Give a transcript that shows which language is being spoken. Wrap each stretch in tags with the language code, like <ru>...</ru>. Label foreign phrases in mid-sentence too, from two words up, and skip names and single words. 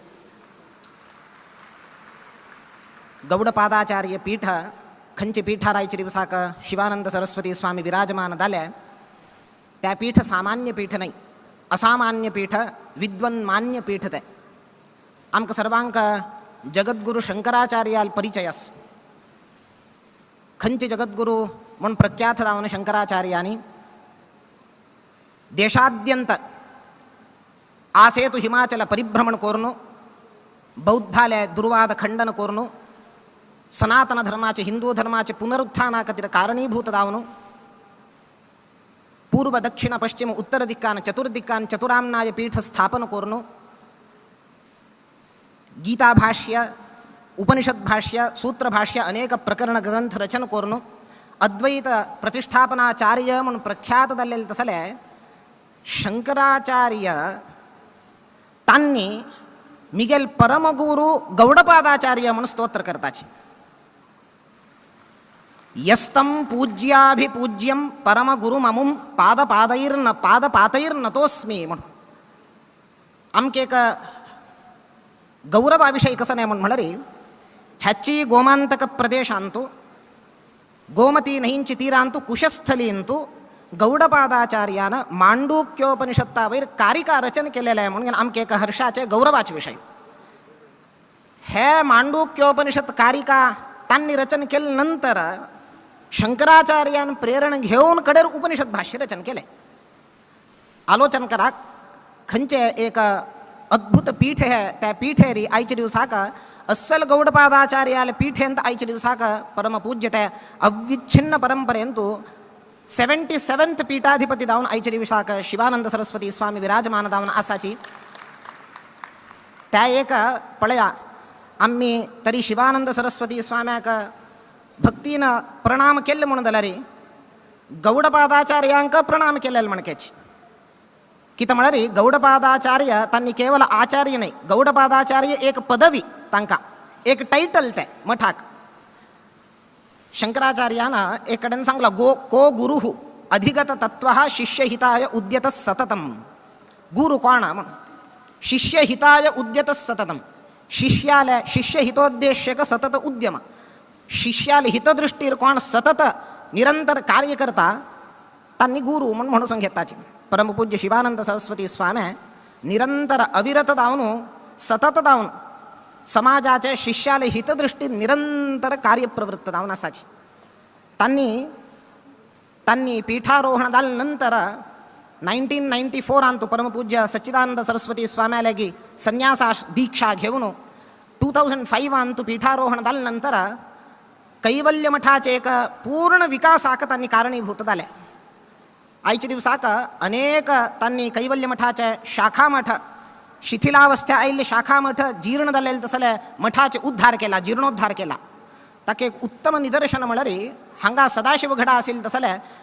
<kok>गौडपादाचार्य पीठ खंची पीठार आयच्या दिवसाक शिवानंद सरस्वती स्वामी विराजमान जाले। त्या पीठ सामान्य पीठ नाही, असामान्य पीठ, विद्वन्मान्य पीठ ते। आमकां सर्वांक जगद्गुरु शंकराचार्याल परिचयस। खंची जगद्गुरु म्हूण प्रख्यात जावन शंकराचार्यांनी देशाद्यंत आसेतु हिमाचल परिभ्रमण करून बौद्धाले दुर्वाद खंडन करून सनातन धर्माचे हिंदू धर्माचे पुनरुत्थाना खातीर कारणीभूत जावन पूर्व दक्षिण पश्चिम उत्तर दिक्कान चतुर्दिक्कान चतुरामनाय पीठ स्थापन करून गीता भाष्य उपनिषद भाष्य सूत्र भाष्य अनेक प्रकरण ग्रंथ रचन करून अद्वैत प्रतिष्ठापनाचार्य म्हणून प्रख्यातदल्लेले तसले शंकराचार्य तांनी मिगेल परमगुरु गौडपादाचार्य म्हणून स्तोत्र करताचे</kok> <sa>यस्तम पूज्याभिपूज्यम परमगुरुममुम पादपातैर्नतोस्मी</sa> <kok>म्हणून आमकेक गौरवाविषयी कसं नाही म्हणून म्हणले ह्याची गोमांतक प्रदेशांतू गोमती नहींची तीरांतू कुशस्थलींतू गौडपादाचार्यानं मांडूक्योपनिषत्तावैर कारिका रचन केलेलं आहे म्हणून आमकेक हर्षाचे गौरवाचे विषय हे मांडूक्योपनिषत् कारिका त्यांनी रचन केल्यानंतर शंकराचार्यान प्रेरण घेऊन कडेर उपनिषद भाष्य रचन केले आलोचन करा खंचे एक अद्भुत पीठ है त्या पीठेरी आयच्या दिवसाक अस्सल गौडपादाचार्याल पीठेंत आयच्या दिवसाक परमपूज्यते अविच्छिन्न परंपरेंतू 77th पीठाधिपती दावन आयच्या दिवसाक शिवानंद सरस्वती स्वामी विराजमान दावन आसाची त्या एक पळया आम्ही तरी शिवानंद सरस्वती स्वाम्याक भक्तीनं प्रणाम केले म्हणून जाल्यार गौडपादाचार्यांक प्रणाम केलेले म्हणकेची कितें म्हळ्यार गौडपादाचार्य तांणी केवल आचार्य नाही गौडपादाचार्य एक पदवी तांकां एक टायटल ते मठाक शंकराचार्यानं एक कडेन सांगला को</kok> <sa>गुरु अधिगत तत्व शिष्यहिताय उद्यत सततम</sa> <kok>गुरु कोण म्हण</kok> <sa>शिष्यहिताय उद्यत सततम</sa> <kok>शिष्याले शिष्यहितोद्देश्यक सतत उद्यम शिष्याले हितदृष्टीर कोण सतत निरंतर कार्य करता तांणी गुरु म्हणून घेताचे परमपूज्य शिवानंद सरस्वती स्वामी निरंतर अविरत दावून सतत दावून समाजाच्या शिष्याले हितदृष्टी निरंतर कार्यप्रवृत्त दावून असाची तांणी पीठारोहण जाल्यानंतर 1994 अंतू परमपूज्य सच्चिदानंद सरस्वती स्वाम्यालेगी संन्यासा दीक्षा घेऊन 2005 अंतू पीठारोहण जाल्यानंतर कैवल्य मठाचे एक पूर्ण विकासाक तांणी कारणीभूत जाले आयच्या दिवसाक अनेक तांणी कैवल्य मठाचे शाखा मठ शिथिलावस्था आयिल्ले शाखा मठ जीर्ण जाल्ले तसले मठाचे उद्धार केला जीर्णोद्धार केला ताका एक उत्तम निदर्शन म्हळ्यार हांगा सदाशिव घडा आशिल्ले तसले</kok>